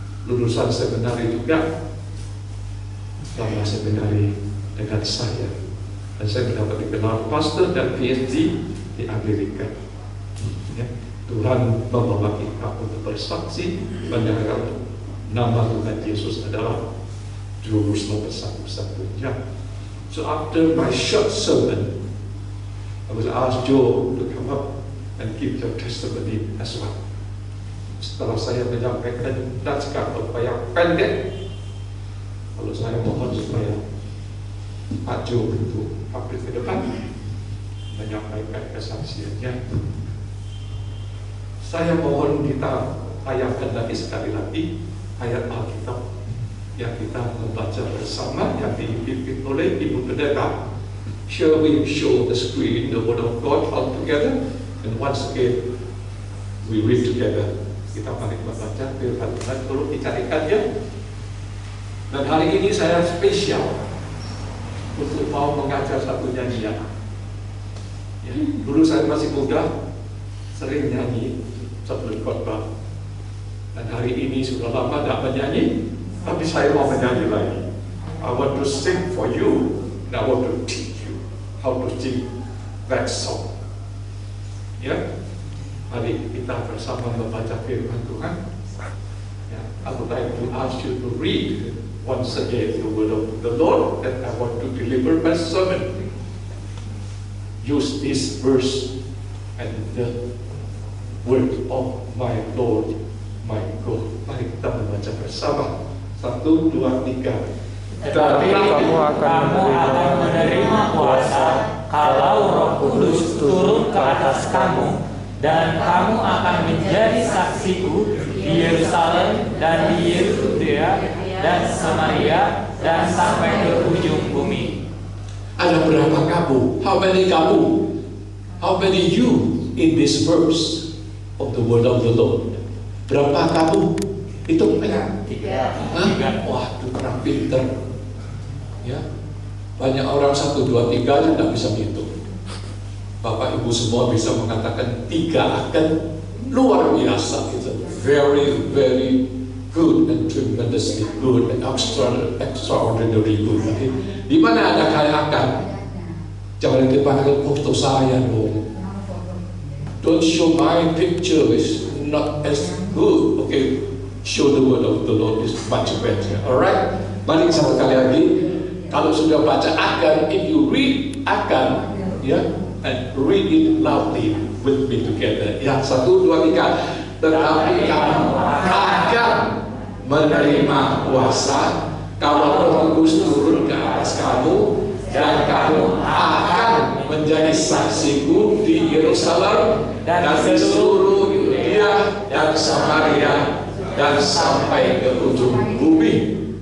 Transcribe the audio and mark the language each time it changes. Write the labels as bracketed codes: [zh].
[id] Lulusan seminari juga, sama seminari dengan saya. Dan saya mendapat dikenal pastor dan PhD di Amerika. Ya. Tuhan membawa kita untuk bersaksi mendengar nama Tuhan Yesus adalah Juru Selamat satu-satunya. [en] So after my short sermon, I was asked Joe to come up and give your testimony as well. [id] Setelah saya menyampaikan naskah yang pendek, lalu saya mohon supaya Pak Joe itu hampir ke depan menyampaikan kesaksiannya. Saya mohon kita ayatkan lagi sekali lagi ayat Alkitab yang kita membaca bersama yang dipimpin oleh Ibu Pendeta. [en] Shall we show the screen the Word of God all together? And once again, we read together. [id] Kita mari membaca firman Tuhan, tolong dicarikannya. Dan hari ini saya spesial untuk mau mengajar satu nyanyian. Ya, dulu saya masih muda, sering nyanyi sebelum khotbah. Dan hari ini sudah lama tidak menyanyi, tapi saya mau menyanyi lagi. [en] I want to sing for you, and I want to teach how to sing that song. [id] Ya, mari kita bersama membaca firman Tuhan. [en] Ya, I would like to ask you to read once again the word of the Lord, and I want to deliver my sermon. Use this verse and the word of my Lord, my God. [id] Mari kita membaca bersama. 1, 2, 3. Tetapi kamu akan menerima kuasa kalau Roh Kudus turun ke atas kamu, dan kamu akan menjadi saksiku di Yerusalem dan di Yudea dan Samaria dan sampai ke ujung bumi. Ada berapa kamu? [en] How many [id] kamu? [en] How many you in this verse of the word of the Lord? [id] Berapa kamu? Itu mereka? 3. Wah, itu kurang pinter. Ya, banyak orang 1, 2, 3 aja tidak bisa menghitung. Bapak Ibu semua bisa mengatakan 3 akan luar biasa. Itu [en] very, very good and tremendously good and extraordinary good. [id] Di mana ada kaya akan? Jangan dipanggil foto saya dong. [en] don't show my picture is not as good. Okay, show the word of the Lord is much better. Alright, [id] mari satu kali lagi. Kalau sudah baca akan, [en] if you read akan, ya, and read it loudly with me together. [id] Ya, 1, 2, 3. Tetapi kamu akan menerima kuasa kalau Roh Kudus turun ke atas kamu, dan kamu akan menjadi saksiku di Yerusalem dan di seluruh Yudea dan Samaria dan sampai ke ujung bumi.